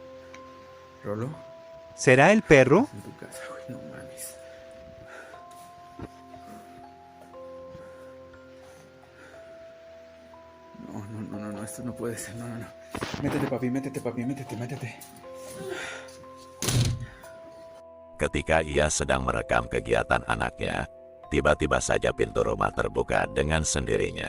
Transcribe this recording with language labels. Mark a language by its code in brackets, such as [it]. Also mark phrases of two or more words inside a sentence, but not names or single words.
[es] ¿Rolo? ¿Será el perro? En tu casa, güey, no mames. No, esto no puede ser, no. Métete, papi, métete. [id] Ketika ia sedang merekam kegiatan anaknya, tiba-tiba saja pintu rumah terbuka dengan sendirinya.